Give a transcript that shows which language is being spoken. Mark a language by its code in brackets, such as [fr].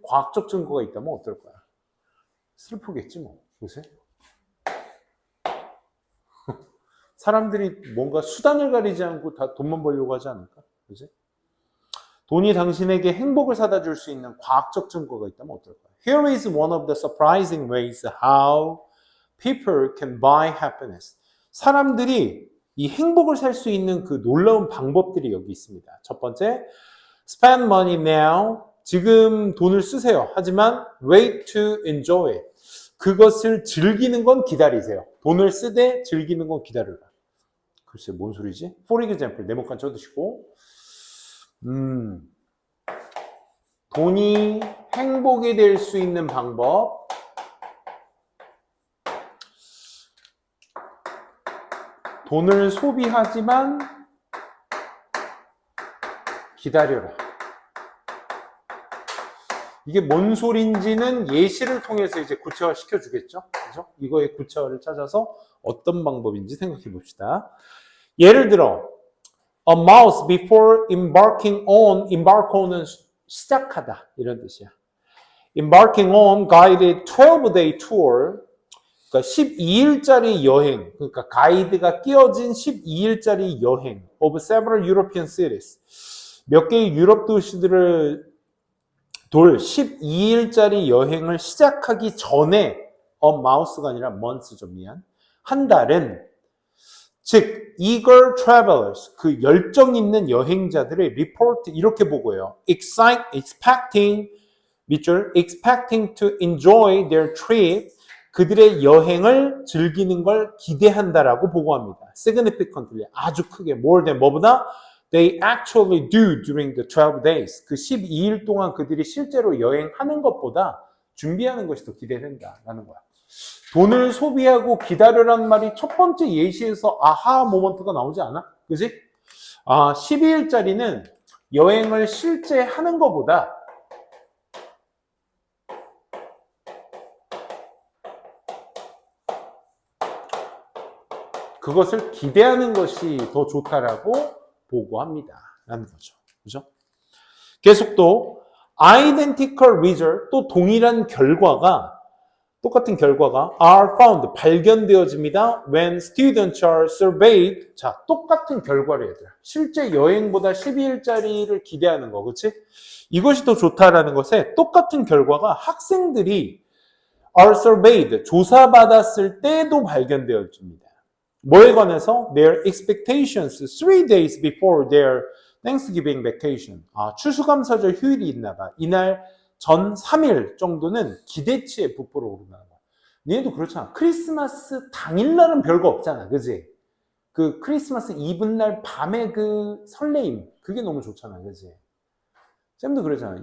[ko] 과학적 증거가 있다면 어떨 거야? 슬프겠지 뭐, 그렇지? 사람들이 뭔가 수단을 가리지 않고 다 돈만 벌려고 하지 않을까? 그렇지? 돈이 당신에게 행복을 사다 줄 수 있는 과학적 증거가 있다면 어떨까요? [en] Here is one of the surprising ways how people can buy happiness. [ko] 사람들이 이 행복을 살 수 있는 그 놀라운 방법들이 여기 있습니다. 첫 번째, [en] spend money now. [ko] 지금 돈을 쓰세요. 하지만 [en] wait to enjoy it. [ko] 그것을 즐기는 건 기다리세요. 돈을 쓰되 즐기는 건 기다려라. 글쎄, 뭔 소리지? [en] For example, [ko] 네모칸 쳐두시고, 돈이 행복이 될 수 있는 방법. 돈을 소비하지만 기다려라. 이게 뭔 소린지는 예시를 통해서 이제 구체화 시켜주겠죠. 그죠? 이거의 구체화를 찾아서 어떤 방법인지 생각해 봅시다. 예를 들어, [en] a mouse before embark on은 [ko] 시작하다. 이런 뜻이야. [en] embarking on guided 12-day tour. [ko] 그러니까 12일짜리 여행, 그러니까 가이드가 끼어진 12일짜리 여행 [en] of several European cities. [ko] 몇 개의 유럽 도시들을 돌 12일짜리 여행을 시작하기 전에 mouse가 아니라 months죠, 미안. 한 달은 즉 [en] eager travelers, [ko] 그 열정 있는 여행자들의 report 이렇게 보고요. [en] expecting 밑줄 expecting to enjoy their trip. [ko] 그들의 여행을 즐기는 걸 기대한다라고 보고합니다. [en] significantly, [ko] 아주 크게, [en] more than 뭐보다 they actually do during the 12 days. [ko] 그 12일 동안 그들이 실제로 여행하는 것보다 준비하는 것이 더 기대된다라는 거야. 돈을 소비하고 기다려라는 말이 첫 번째 예시에서 아하 모먼트가 나오지 않아? 그지? 12일짜리는 여행을 실제 하는 것보다 그것을 기대하는 것이 더 좋다라고 보고합니다. 라는 거죠. 그죠? 계속 또, [en] identical result, [ko] 또 동일한 결과가, 똑같은 결과가 [en] are found, [ko] 발견되어집니다. [en] when students are surveyed. [ko] 자, 똑같은 결과를 얘들아. 실제 여행보다 12일짜리를 기대하는 거, 그치? 이것이 더 좋다라는 것에 똑같은 결과가 학생들이 [en] are surveyed, [ko] 조사받았을 때도 발견되어집니다. 뭐에 관해서? [en] Their expectations 3 days before their Thanksgiving vacation. [ko] 추수감사절 휴일이 있나 봐. 이날 전 3일 정도는 기대치에 부풀어 오르나 봐. 얘도 그렇잖아. 크리스마스 당일날은 별거 없잖아. 그지? 그 크리스마스 이브날 밤에 그 설레임. 그게 너무 좋잖아. 그지? 쌤도 그러잖아.